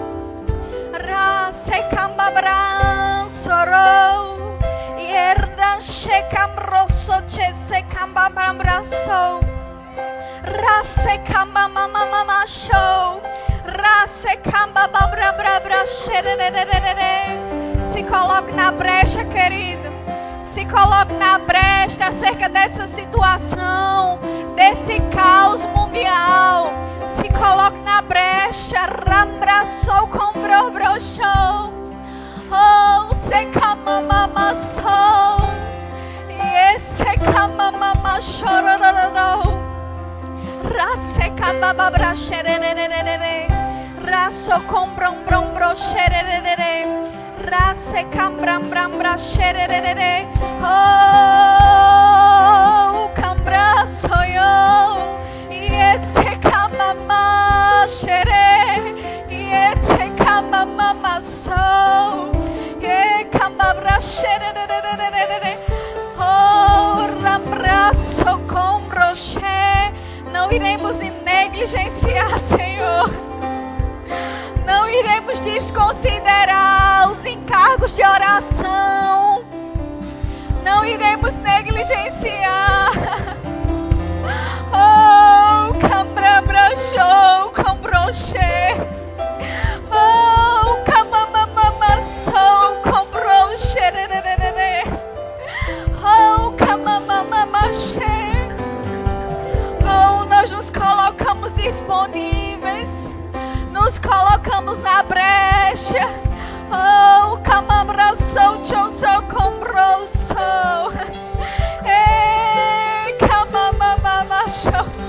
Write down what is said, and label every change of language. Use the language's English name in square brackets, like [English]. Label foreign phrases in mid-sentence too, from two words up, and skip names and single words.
[Portuguese] race camabranço, erda checamroso, esse camambraço, race camamamacho, race camambraço. Se coloque na brecha, querido. Se coloque na brecha acerca dessa situação, desse caos mundial. Se coloque na brecha. Rambraçou com brochou. Oh, se camamamassou. E esse camamamachou. Race camamabraxererererere. Raço com broxerererere. Race cambrambra xererere. Oh, cambraço yo. E esse camamá xere. E esse camamá Não iremos negligenciar, Senhor. Não iremos desconsiderar os encargos de oração. Não iremos negligenciar. Oh, cambrabrachou, cambroché. Oh, camamamassou, cambroché. Oh, camamamaché. Oh, nós nos colocamos disponíveis. Nos colocamos na brecha. Oh, camambraçou, tchonsou, combrou-sou. Ei, camamamamachou.